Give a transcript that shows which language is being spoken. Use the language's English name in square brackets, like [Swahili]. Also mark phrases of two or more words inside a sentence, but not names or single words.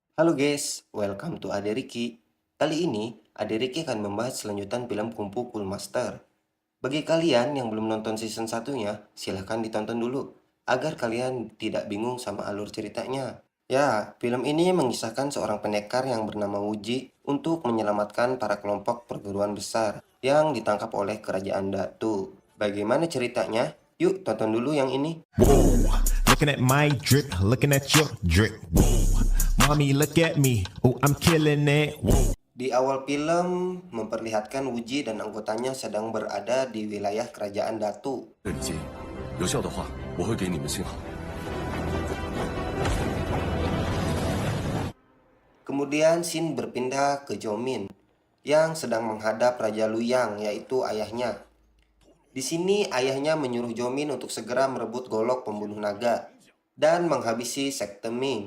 [English] Halo guys, welcome to Ade Riki. [Indonesian] Kali ini, Ade Riki akan membahas selanjutan film Kung Fu Cool Master. Bagi kalian yang belum nonton season satunya, silahkan ditonton dulu, agar kalian tidak bingung sama alur ceritanya. Ya, film ini mengisahkan seorang pendekar yang bernama Wuji untuk menyelamatkan para kelompok perguruan besar yang ditangkap oleh kerajaan Datu. Bagaimana ceritanya? Yuk tonton dulu yang ini. [English] Whoa, looking at my drip, looking at your drip. Whoa, mommy, look at me. Oh, I'm killing it. Whoa. [Indonesian] Di awal film memperlihatkan Wuji dan anggotanya sedang berada di wilayah kerajaan Datu. [Chinese] 已经有效的话，我会给你们信号。 [Indonesian] Kemudian Xin berpindah ke Jomin yang sedang menghadap Raja Luyang, yaitu ayahnya. Di sini ayahnya menyuruh Jomin untuk segera merebut golok pembunuh naga dan menghabisi sekte Ming.